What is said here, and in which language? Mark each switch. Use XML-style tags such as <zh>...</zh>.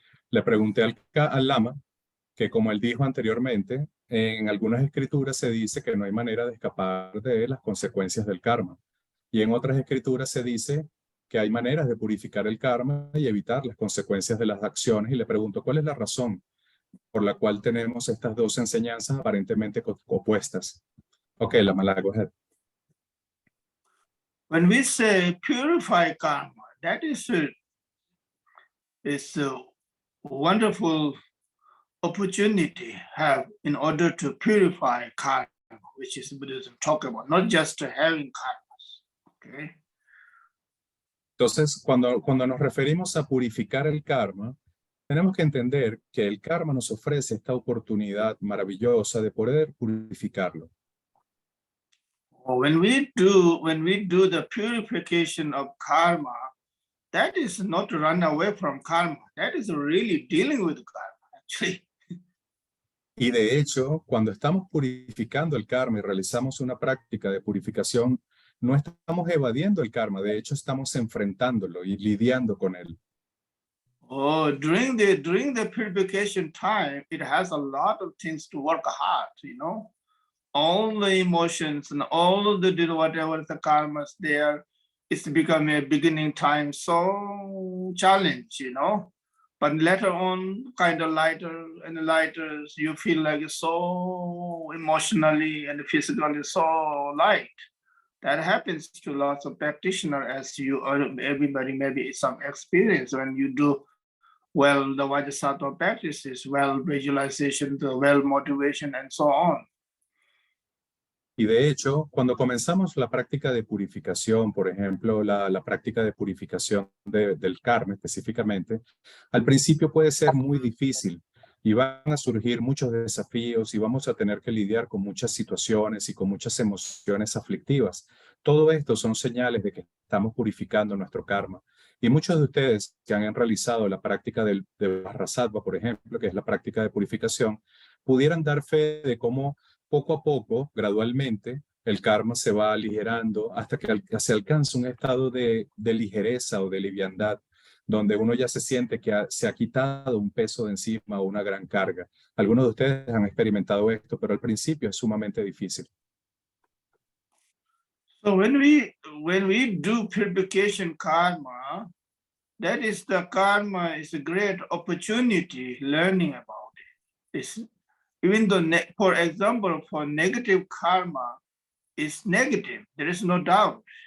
<es>Le pregunté al Lama que, como él dijo anteriormente, en algunas escrituras se dice que no hay manera de escapar de las consecuencias del karma. Y en otras escrituras se dice que hay maneras de purificar el karma y evitar las consecuencias de las acciones, y le pregunto, ¿cuál es la razón por la cual tenemos estas dos enseñanzas aparentemente opuestas?</es> <en>Ok, Lama, go ahead. When we say purify karma, that is a wonderful opportunity have in order to purify karma, which is Buddhism talk about, not just having karmas. Okay.</en> <es>Entonces, cuando nos referimos a purificar el karma, tenemos que entender que el karma nos ofrece esta oportunidad maravillosa de poder purificarlo.</es> <en>When we do the purification of karma, that is not to run away from karma. That is really dealing with karma, actually.</en> <es>Y de hecho, cuando estamos purificando el karma y realizamos una práctica de purificación, no estamos evadiendo el karma, de hecho estamos enfrentándolo y lidiando con él.</es> <en>Oh, during the purification time, it has a lot of things to work hard, you know. All the emotions and all the whatever the karmas there, it's become a beginning time so challenge, you know. But later on, kind of lighter and lighter, you feel like it's so emotionally and physically so light. That happens to lots of practitioners, as you or everybody maybe some experience when you do well the Vajrasattva practices, well visualization, the well motivation, and so on.</en> <es>Y de hecho, cuando comenzamos la práctica de purificación, por ejemplo, la práctica de purificación del karma específicamente, al principio puede ser muy difícil y van a surgir muchos desafíos y vamos a tener que lidiar con muchas situaciones y con muchas emociones aflictivas. Todo esto son señales de que estamos purificando nuestro karma. Y muchos de ustedes que han realizado la práctica de Vajrasattva, por ejemplo, que es la práctica de purificación, pudieran dar fe de cómo poco a poco, gradualmente, el karma se va aligerando hasta que se alcanza un estado de ligereza o de liviandad, donde uno ya se siente que se ha quitado un peso de encima o una gran carga. Algunos de ustedes han experimentado esto, pero al principio es sumamente difícil.</es> <en>So when we do purification karma, that is the karma is a great opportunity learning about it. It's, even though, for example, for negative karma is negative, there is no doubt.</en>